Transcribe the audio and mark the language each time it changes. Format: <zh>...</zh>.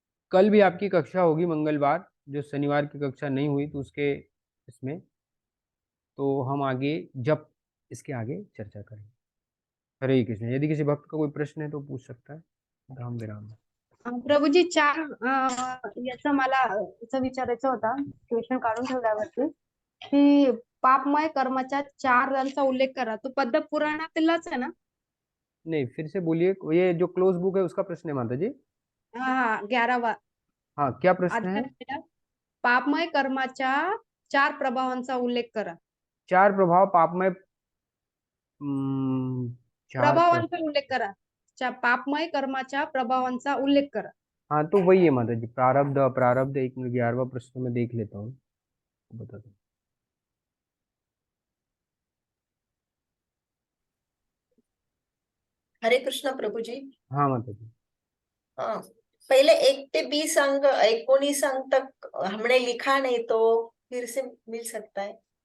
<hi>कल भी आपकी कक्षा होगी मंगलवार, जो शनिवार की कक्षा नहीं हुई तो उसके इसमें तो हम आगे जब इसके आगे चर्चा करेंगे। हरे कृष्ण। यदि किसी भक्त का कोई प्रश्न है तो पूछ सकता है। राम विराम।</hi> <mr>प्रभूजी याचं मला असं विचारायचं होता क्वेश्चन काढून ठेवल्यावरती की पापमय कर्माच्या 4 रंगांचा उल्लेख करा, तो पद्म पुराणातीलच आहे ना?</mr> <hi>नहीं, फिर से बोलिए। ये जो क्लोज बुक है उसका प्रश्न है माता जी।</hi> <mr>हा 11वा</mr> <hi>हाँ, क्या प्रश्न है?</hi> <mr>अध्याय पहिला, पापमय कर्माच्या 4 प्रभावांचा उल्लेख करा. चार प्रभाव पापमय चार प्रभावांचा उल्लेख करा. पापमय कर्माच्या प्रभावांचा उल्लेख करा.</mr> <hi>हाँ, तो वही है माता जी, प्रारब्ध अप्रारब्ध। एक मिनट, 11वां प्रश्न में देख लेता हूँ, बता दो। हरे कृष्ण प्रभुजी. हाँ माता जी। हाँ, पहले 1 से 20 अंक 19 अंक तक हमने लिखा नहीं, तो फिर से मिल सकता है?</hi>